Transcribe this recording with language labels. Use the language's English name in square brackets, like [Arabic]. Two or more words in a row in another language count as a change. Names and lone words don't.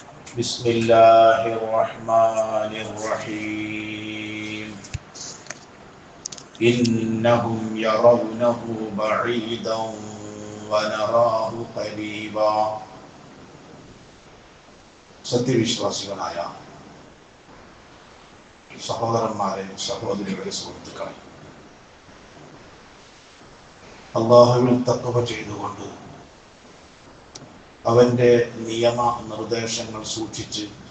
[Arabic] بسم الله الرحمن الرحيم إنهم يرونه بعيدا ونراه قريبا സത്യവിശ്വാസികളായ [Malayalam] സഹോദരന്മാരെ, സഹോദരികളെ, സുഹൃത്തുക്കളെ, അല്ലാഹുവിൽ തഖ്വ ചെയ്തുകൊണ്ട് അവന്റെ നിയമ നിർദ്ദേശങ്ങൾ സൂക്ഷിച്ച്